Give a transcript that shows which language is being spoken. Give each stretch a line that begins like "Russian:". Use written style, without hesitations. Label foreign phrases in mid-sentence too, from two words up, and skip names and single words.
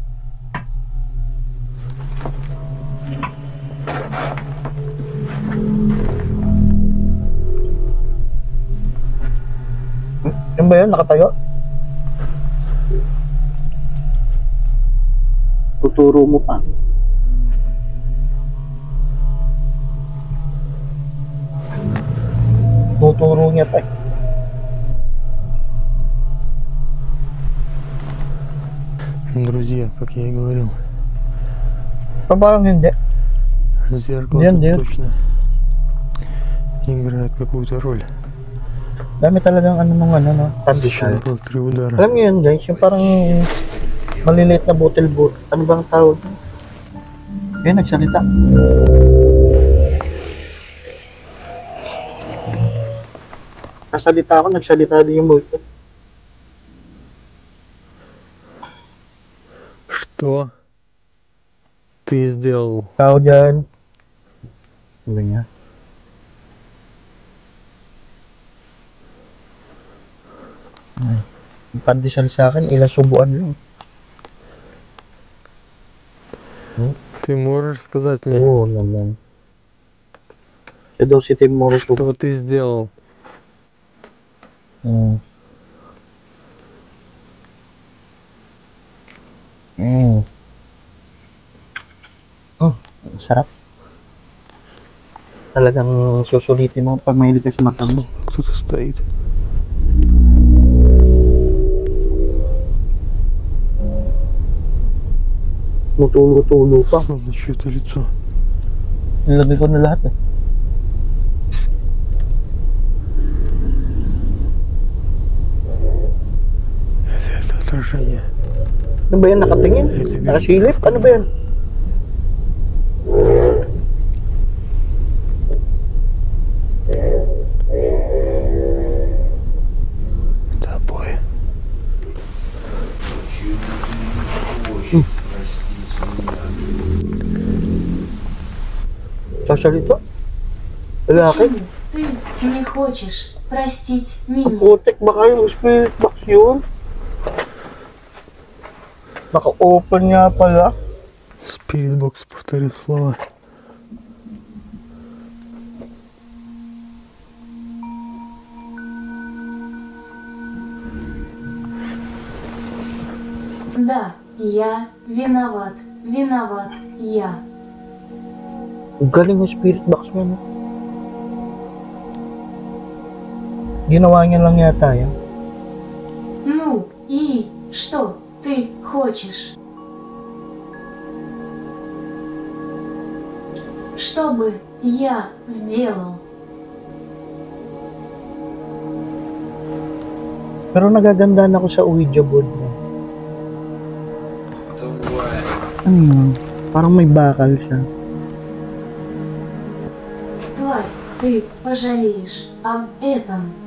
Filipino: Yan ba yun? Nakatayo? Tuturo mo pa. Tuturo niya pa eh.
Russian: Друзья, как я и говорил,
Filipino: Parang hindi.
Russian: зеркало
Filipino: Yan,
Russian: тут
Filipino: yan.
Russian: точно играет какую-то роль.
Filipino: Dami talagang ano nung ano, no?
Russian: Защита
Filipino: Pandesal.
Russian: было 3 удара.
Filipino: Alam niyo yun guys, yung parang maliliit na bottle. Ano bang tawag? Yun, nagsalita. Kasalita ako, nagsalita din yung multo.
Russian: Что ты сделал?
Filipino: Tao dyan. Sabi niya. Ay, yung pandesal sa akin, ilang subuan lang.
Russian: Ты можешь сказать мне,
Filipino: Oo naman. Siya daw si Tim Morris.
Russian: что ты сделал?
Filipino: Oh, sarap. Talagang susulitin mo pag mahilig ka sa matamis.
Russian: Кто-то стоит.
Filipino: Tulo-tulo pa.
Russian: На чье-то лицо.
Filipino: Nilagay ko na lahat eh.
Russian: Или это отражение?
Filipino: Ano ba yan? Nakatingin? Nakasilip? Ano ba yan?
Russian: Это обои.
Filipino: Sasalita? Lalaki?
Russian: Почему ты не хочешь простить меня?
Filipino: Putik baka yung
English: spirit box
Filipino: yun? Naka-open nga pala.
Russian: Спиритбокс повторит слово. Да, я виноват. Виноват я.
Filipino: Ang galing ng
English: spirit box
Filipino: niya, no? Ginawa niya lang yata yan.
Russian: Ну и что ты хочешь? Что бы я сделал?
Filipino: Pero nagagandaan ako sa Ouija board niya. Ano yun? Parang may bakal siya.
Russian: Тварь, ты пожалеешь об этом.